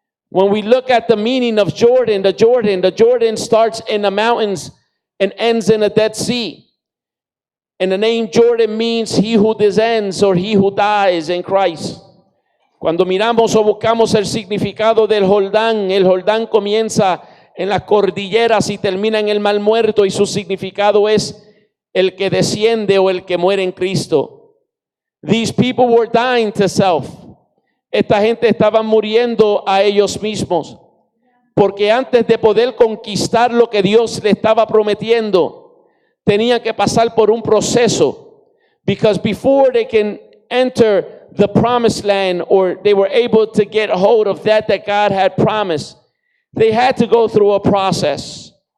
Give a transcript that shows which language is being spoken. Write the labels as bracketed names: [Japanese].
[English] When we look at the meaning of Jordan, the Jordan starts in the mountains and ends in the Dead Sea. And the name Jordan means he who descends, or he who dies in Christ. [Spanish] Cuando miramos o buscamos el significado del Jordán, el Jordán comienza en las cordilleras y termina en el Mar Muerto, y su significado es el que desciende o el que muere en Cristo. [English] These people were dying to self. [Spanish] Esta gente estaba muriendo a ellos mismos, porque antes de poder conquistar lo que Dios le estaba prometiendo, tenían que pasar por un proceso. [English] Because before they can enter the promised land, or they were able to get hold of that God had promised, they had to go through a process.